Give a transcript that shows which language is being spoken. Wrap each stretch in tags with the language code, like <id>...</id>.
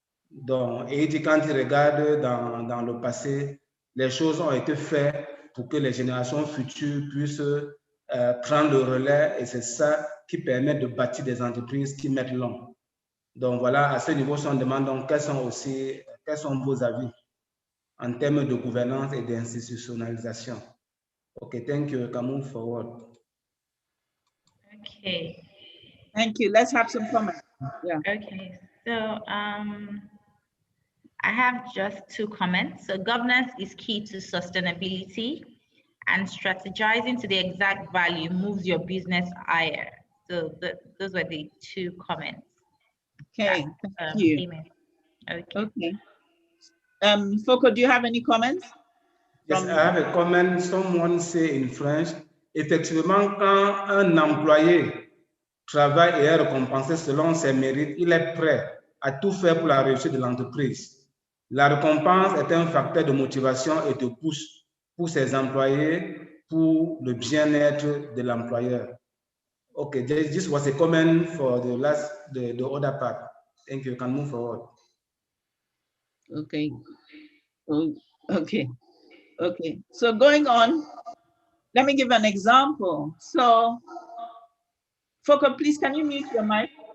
<fr>Donc, et quand il regarde dans le passé, les choses ont été faites pour que les générations futures puissent prendre le relais, et c'est ça qui permet de bâtir des entreprises qui mettent long. Donc voilà, à ce niveau, si on demande donc quels sont vos avis en termes de gouvernance et d'institutionnalisation.</fr> <en>Okay, thank you. We can move forward. Okay. Thank you. Let's have some comments. Yeah. Okay. So I have just 2 comments. So governance is key to sustainability, and strategizing to the exact value moves your business higher. So those were the 2 comments. Okay, thank you. Okay. Foko, do you have any comments? Yes, I have a comment. Someone say in French,</en> <fr>effectivement, quand un employé travaille et est récompensé selon ses mérites, il est prêt à tout faire pour la réussite de l'entreprise. La récompense est un facteur de motivation et de push pour ses employés, pour le bien-être de l'employeur.</fr> <en>Okay, this was a comment for the other part. Thank you. You can move forward. Okay. Okay. Okay. So going on, let me give an example. So, Foko, please, can you mute your mic?</en>